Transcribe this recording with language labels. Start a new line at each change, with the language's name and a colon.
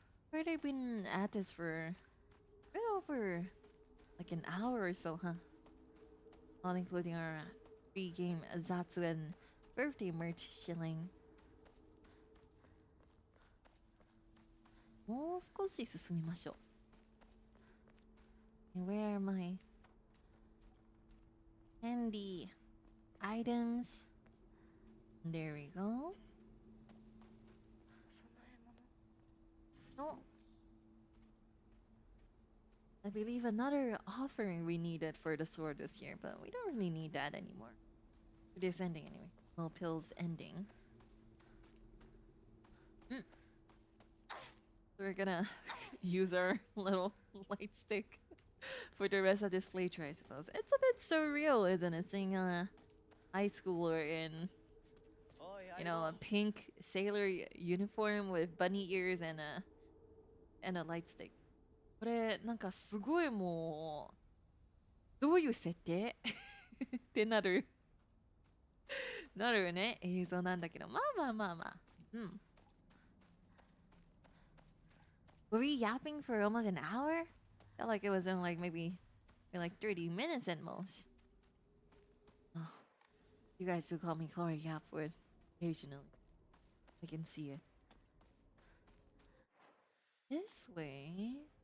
English: Where they've been at this for a bit over like an hour or so, huh? Not including our free game Zatsu and birthday merch shilling.
Japanese: もう少し進みましょう。
English: And where are my handy items? There we go. No. I believe another offering we needed for the sword this year, but we don't really need that anymore. For this ending anyway. Well, Pill's ending. We're gonna use our little light stick for the rest of this playthrough, I suppose. It's a bit surreal, isn't it? Seeing a high schooler in, a pink sailor uniform with bunny ears and a light stick.
Japanese: これなんかすごいもうどういう設定ってなるね映像なんだけどまあ
English: Were we yapping for almost an hour? Felt like it was in maybe 30 minutes at most. Oh, you guys do call me Klara Charmwood occasionally. I can see it. This way.